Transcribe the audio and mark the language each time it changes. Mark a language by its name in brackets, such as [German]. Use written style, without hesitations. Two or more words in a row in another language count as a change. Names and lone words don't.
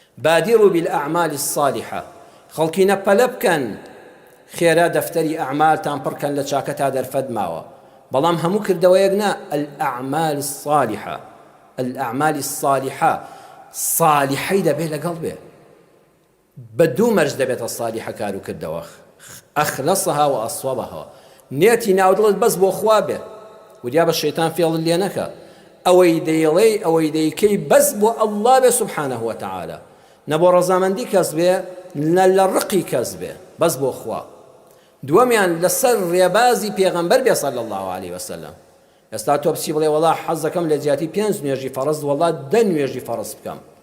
[Arabic] بادروا بالأعمال الصالحة [Central Kurdish] خەڵکی نەپەلە بکەن خێرا دەفتەری ئەعمالتان پڕکەن لە چاکەتا دەرفەتماوە بەڵام هەموو کردەوەیەک نا [Arabic] الأعمال الصالحة الأعمال الصالحة [Central Kurdish] صالحەی دەبێت لەگەڵ بێ بە دوو مەرج دەبێتە صالحە کار و کردەوە [Arabic] ئەخلەصها و ئەصوەبها [Central Kurdish] نێتی ناودڵت بەس بۆ خوا بێ وریا بە شەیتان فێڵت لێ نەکە ئەوەی دەیڵێ ئەوەی دەیکەی بەس بۆ ئەڵڵا بێ [Arabic] سوبحانه وتعالى [Central Kurdish] نەبۆ ڕەزامەندی کەس بێ نە لە ڕقی کەس بێ بەس بۆ خوا دووەمیان لەسەر ڕێبازی پێغەمبەر بێ [Arabic] صلی الله عليه وسلم [Central Kurdish] ئێستا تۆ بچی بڵێ وەڵا حەز دەکەم لە جیاتی 5 نوێژی فەرز وەڵا 10 نوێژی فەرز بکەم